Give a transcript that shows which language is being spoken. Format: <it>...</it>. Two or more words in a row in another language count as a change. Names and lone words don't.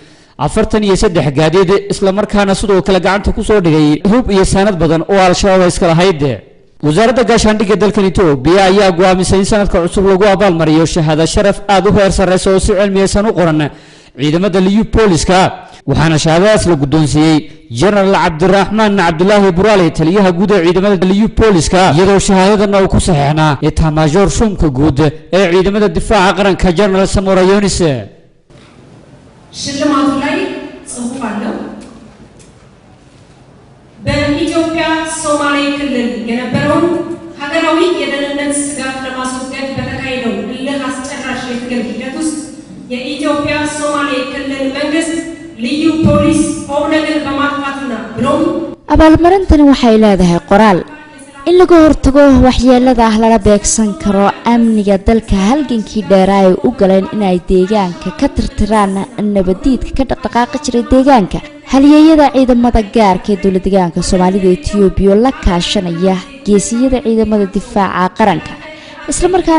<so>43 gaadiid isla markaana sidoo kale gacanta ku soo dhigay hub iyo sanad badan oo al-shabaab iska lahayd wasaaradda gaashaandhigga dalkan Itoobiya ayaa go'aamisay in sanadka cusub lagu abaalmariyo shahaado sharaf aad u heer sareysa oo si cilmiyeysan u qoran ciidamada liyu booliska waxaana shahaadadaas la guddoonsiiyey General Cabdiraxmaan Cabdullaahi Buraale taliyaha guud ee ciidamada liyu booliska iyadoo shahaadadan uu ku saxeexnaa Etat-Major Shumka guud ee ciidamada difaaca qaranka General Samora Yonis</so> <am>ሽልማቱ ላይ ጽሑፍ አለው። በኢትዮጵያ ሶማሌ ክልል የነበረውን ሀገራዊ የደህንነት ስጋት ለማስወገድ በተካሄደው እልህ አስጨራሽ የትግል ሂደት ውስጥ የኢትዮጵያ ሶማሌ ክልል መንግስት ልዩ ፖሊስ ኦብነግን በማጥፋትና ብሎም</am> <so>abaalmarintani waxay leedahay qoraal in laga hortago waxyeelada lala beegsan karo amniga dalka halgankii dheeraa ay u galeen inay deegaanka ka tirtiraan nabadiidka ka dhaqdhaqaaqi jiray deegaanka halyeeyada ciidamada gaarka ee dowladda deegaanka Soomaalida Itoobiya la kaashanaya geesiyada ciidamada difaaca qaranka isla markaana</so>